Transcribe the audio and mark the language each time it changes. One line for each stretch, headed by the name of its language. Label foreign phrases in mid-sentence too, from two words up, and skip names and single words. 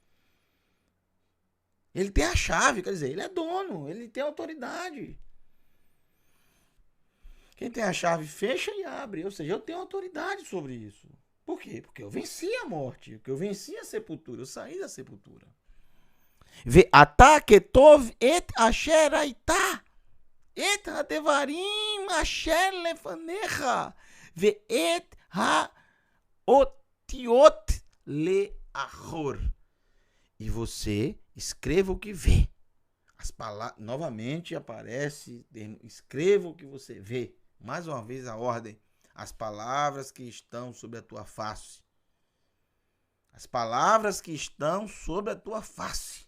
Portuguese: Ele tem a chave, quer dizer, ele é dono, ele tem autoridade. Quem tem a chave fecha e abre, ou seja, eu tenho autoridade sobre isso. Por quê? Porque eu venci a morte, porque eu venci a sepultura, eu saí da sepultura.
Hebrew: ואתה כתוב את אשר היית את הדברים אשר לפניך ואת האותיות לאחור.
Portuguese: E você escreva o que vê. As palavras, novamente aparece, escreva o que você vê. Mais uma vez a ordem. As palavras que estão sobre a tua face. As palavras que estão sobre a tua face.